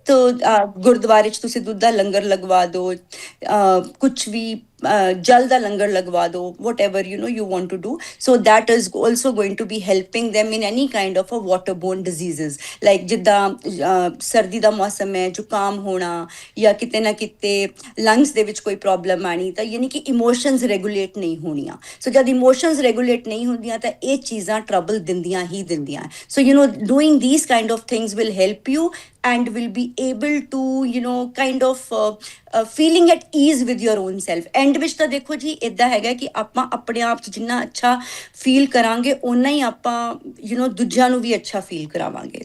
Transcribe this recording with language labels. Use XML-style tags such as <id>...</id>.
<pa>ਤਾਂ ਗੁਰਦੁਆਰੇ 'ਚ ਤੁਸੀਂ ਦੁੱਧ ਦਾ ਲੰਗਰ ਲਗਵਾ ਦਿਓ, ਕੁਛ ਵੀ ਜਲ ਦਾ ਲੰਗਰ ਲਗਵਾ ਦਿਓ, ਵਟ ever</pa> <en>you want to do, so that is also going to be helping them in any kind of a waterborne diseases,</en> <pa>like ਜਿੱਦਾਂ ਸਰਦੀ ਦਾ ਮੌਸਮ ਹੈ, ਜ਼ੁਕਾਮ ਹੋਣਾ ਜਾਂ ਕਿਤੇ ਨਾ ਕਿਤੇ ਲੰਗਸ ਦੇ ਵਿੱਚ ਕੋਈ ਪ੍ਰੋਬਲਮ ਆਣੀ, ਤਾਂ ਯਾਨੀ ਕਿ ਇਮੋਸ਼ਨਸ ਰੈਗੂਲੇਟ ਨਹੀਂ ਹੋਣੀਆਂ। ਸੋ ਜਦ ਇਮੋਸ਼ਨਸ ਰੈਗੂਲੇਟ ਨਹੀਂ ਹੁੰਦੀਆਂ ਤਾਂ ਇਹ ਚੀਜ਼ਾਂ ਟਰਬਲ ਦਿੰਦੀਆਂ ਹੀ ਦਿੰਦੀਆਂ।</pa> <en>So doing these kind of things will help you and will be able to kind of feeling at ease with your own self।</en> <pa>And ਵਿੱਚ ਤਾਂ ਦੇਖੋ ਜੀ ਇਦਾਂ ਹੈਗਾ ਕਿ ਆਪਾਂ ਆਪਣੇ ਆਪ 'ਚ ਜਿੰਨਾ ਅੱਛਾ ਫੀਲ ਕਰਾਂਗੇ ਓਨਾ ਹੀ ਆਪਾਂ ਦੂਜਿਆਂ ਨੂੰ ਵੀ ਅੱਛਾ ਫੀਲ ਕਰਾਵਾਂਗੇ।</pa>